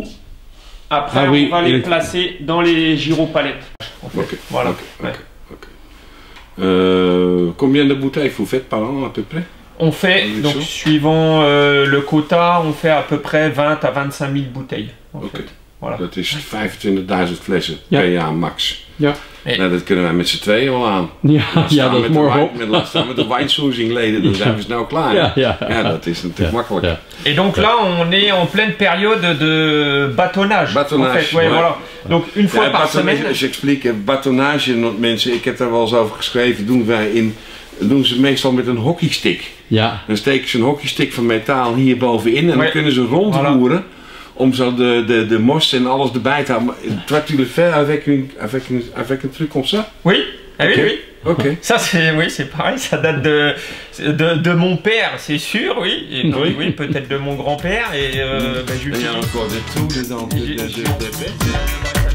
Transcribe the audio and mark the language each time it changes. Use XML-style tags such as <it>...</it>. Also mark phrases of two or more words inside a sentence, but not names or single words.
<fr>Après, on va les placer dans les gyropalettes. En fait. Okay. Voilà. Okay. Combien de bouteilles vous faites par an à peu près? On fait, donc suivant le quota, on fait à peu près 20 à 25 000 bouteilles. En fait. Voilà.</fr> <nl>Dat is 25.000 flessen per jaar max. Ja. Nou, dat kunnen wij met z'n tweeën al aan. Ja, dat is morgen. Met de wijnsourcing-leden, dan zijn we snel klaar. Ja, dat is natuurlijk makkelijk. Ja.</nl> <fr>Et donc là, on est en pleine période de bâtonnage. Bâtonnage, en fait. Ouais, voilà. Donc une fois par semaine. J'explique,</fr> <nl>bâtonnage, mensen, ik heb daar wel eens over geschreven, doen ze meestal met een hockeystick. Ja. Dan steken ze een hockeystick van metaal hier bovenin en dan kunnen ze rondroeren. Om zo de mos en alles erbij te houden.</nl> <fr>Toi, tu le fais avec un truc comme ça? Oui, oui. Okay. Ça, c'est pareil, ça date de mon père, c'est sûr, oui. Et oui, peut-être de mon grand-père. Et il y a encore des trous dedans.</fr>